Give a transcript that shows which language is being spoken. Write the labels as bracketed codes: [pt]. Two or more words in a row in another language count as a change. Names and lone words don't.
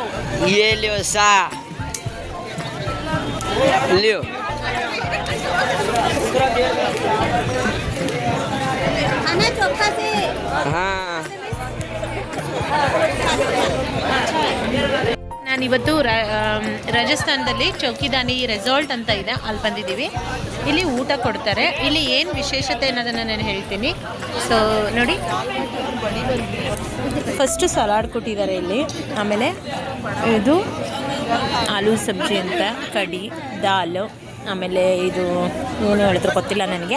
[mwr] ये लियो सा, लियो. खाना चोखा से. हाँ, [kn] ನಾನಿವತ್ತು ರಾಜಸ್ಥಾನದಲ್ಲಿ ಚೌಕಿದಾನಿ ರೆಸಾರ್ಟ್ ಅಂತ ಇದೆ, ಅಲ್ಲಿ ಬಂದಿದ್ದೀವಿ. ಇಲ್ಲಿ ಊಟ ಕೊಡ್ತಾರೆ. ಇಲ್ಲಿ ಏನು ವಿಶೇಷತೆ ಅನ್ನೋದನ್ನು ನಾನು ಹೇಳ್ತೀನಿ. ಸೊ ನೋಡಿ, ಫಸ್ಟು ಸಲಾಡ್ ಕೊಟ್ಟಿದ್ದಾರೆ ಇಲ್ಲಿ. ಆಮೇಲೆ ಇದು ಆಲೂ ಸಬ್ಜಿ ಅಂತ, ಕಡಿ, ದಾಲ್, ಆಮೇಲೆ ಇದು ಏನು ಹೇಳಿದ್ರು ಗೊತ್ತಿಲ್ಲ ನನಗೆ.